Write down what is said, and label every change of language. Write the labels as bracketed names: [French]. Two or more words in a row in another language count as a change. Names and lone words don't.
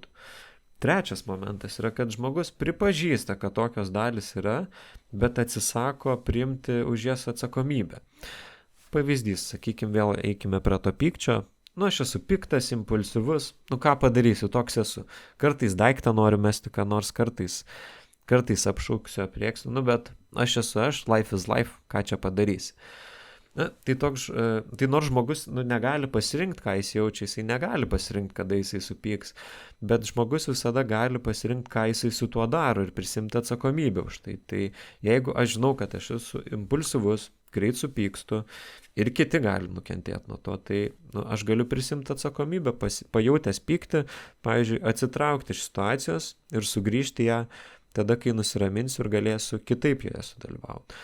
[Lithuanian] Trečias momentas yra, kad žmogus pripažįsta, kad tokios dalis yra, bet atsisako priimti už jas atsakomybę. Pavyzdys, sakykime, vėl eikime prie to pykčio. Aš esu piktas, impulsyvus, ką padarysiu, toks esu. Kartais daiktą noriu mesti, ką nors kartais apšauksiu, aprieksiu, bet aš esu aš, [English] life is life, [Lithuanian] ką čia padarysi. Tai nors žmogus negali pasirinkti, ką jis jaučia, jisai negali pasirinkti, kada jisai supyks, bet žmogus visada gali pasirinkti, ką jisai su tuo daro ir prisimti atsakomybę už tai. Tai jeigu aš žinau, kad aš esu impulsyvus, greit supykstu ir kiti gali nukentėti nuo to, tai aš galiu prisimti atsakomybę, pajautęs pyktį, pavyzdžiui, atsitraukti iš situacijos ir sugrįžti ją tada, kai nusiraminsiu ir galėsiu kitaip joje sudalyvauti.